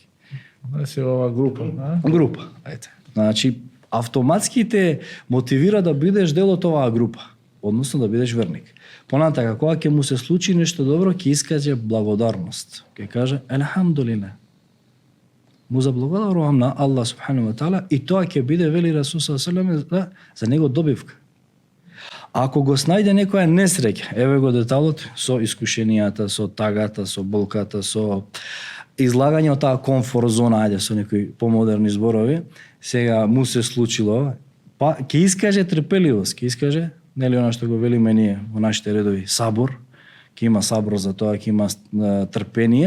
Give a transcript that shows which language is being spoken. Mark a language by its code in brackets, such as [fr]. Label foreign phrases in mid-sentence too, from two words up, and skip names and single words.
[mk] Не си во оваа група, а? Група, ајде. Значи, автоматски те мотивира да бидеш дел од оваа група, односно да бидеш верник. Понатака, кога ќе му се случи нешто добро, ќе искаже благодарност. Ќе каже, елхамдулилlah. Му заблагодарувам на Аллах [ar] سبحانه وتعالى [mk] и тоа ќе биде, вели [ar] رسول صلى الله عليه وسلم, [mk] за него добивка. Ако го снајде некоја несреќа, еве го деталот со искушенијата, со тагата, со болката, со излагање од таа комфорт зона, ајде со некои помодерни зборови, сега му се случило, па ќе искаже трпеливост, ќе искаже, нели она што го велиме ние во нашите редови, сабор, ќе има сабор за тоа, ќе има трпение.